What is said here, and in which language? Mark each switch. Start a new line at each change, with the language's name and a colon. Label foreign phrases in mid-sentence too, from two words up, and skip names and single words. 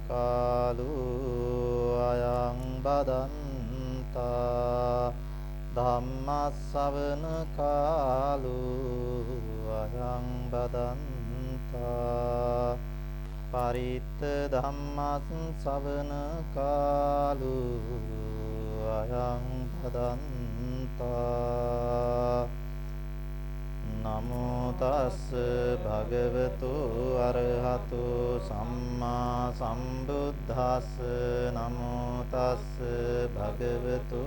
Pali: කාලෝ අයං බදන්තා ධම්මස්සවන කාලෝ අයං බදන්තා පරිත්ත ධම්මස්සවන කාලෝ අයං බදන්තා නමෝ තස්ස භගවතු අරහතු සම්මා සම්බුද්දස්ස නමෝ තස්ස භගවතු